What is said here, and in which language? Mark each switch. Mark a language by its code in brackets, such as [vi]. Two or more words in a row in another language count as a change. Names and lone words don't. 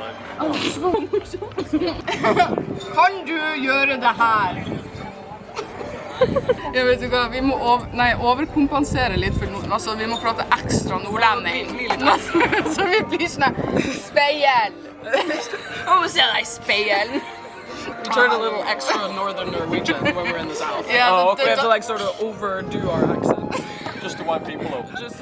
[no] Kan du gjøre det her? Jeg vet ikke hva, vi må overkompensere litt for noe. Altså, vi må prate ekstra nordlending. Så vi blir sånn speil. Å, ser jeg speil? [en] We turned a little extra northern Norwegian when we're in the south. Yeah, oh, okay. We have to like sort of overdo our accent just to wind people over.